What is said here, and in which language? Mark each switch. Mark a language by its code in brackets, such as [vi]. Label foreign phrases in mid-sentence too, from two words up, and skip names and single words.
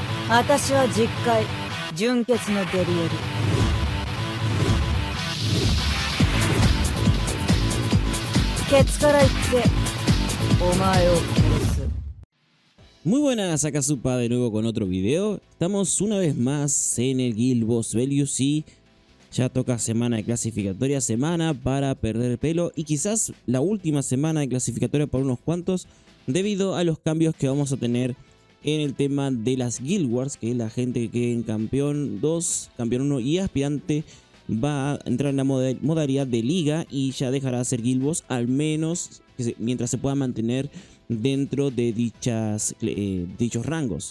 [ja] 私は実戒純血のデリエル。ケツから言ってお前を殺す。 [es] Muy buenas, acá Supa de nuevo con otro video. Estamos una vez más en el Guild Boss Velious y ya toca semana de clasificatoria, semana para perder el pelo y quizás la última semana de clasificatoria por unos cuantos, debido a los cambios que vamos a tener en el tema de las Guild Wars, que la gente que quede en campeón 2, campeón 1 y aspirante va a entrar en la modalidad de liga y ya dejará de ser Guild Boss, al menos mientras se pueda mantener dentro de dichos rangos.